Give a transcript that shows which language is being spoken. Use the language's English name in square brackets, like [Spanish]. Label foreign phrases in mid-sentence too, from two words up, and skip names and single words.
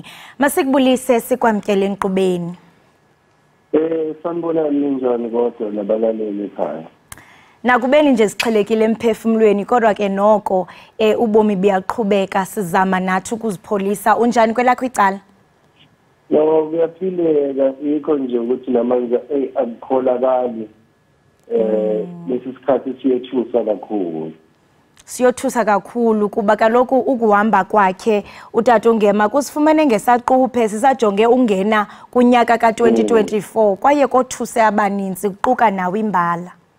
[Xhosa] Masikubulise sikwamkele enkqubeni. [Zulu] Sanibona ninjani kodwa nabalaleli ekhaya. [Xhosa] Nakubeni nje sixhelekile emphefumulweni kodwa ke noko ubomi buyaqhubeka sizama nathi ukuzipholisa. Unjani kwelakho icala? No, [Zulu] kuyaphileka yikho nje ukuthi namanje akukholakali lesi sikhathi siyethusa kakhulu. [Xhosa] Siyothusa kakhulu kuba kaloku ukuhamba kwakhe uTata uNgema kusifumene ngesaquphe sisajonge ungena kunyaka ka2024 kwaye kothuse abaninzi kuquka nawe imbala.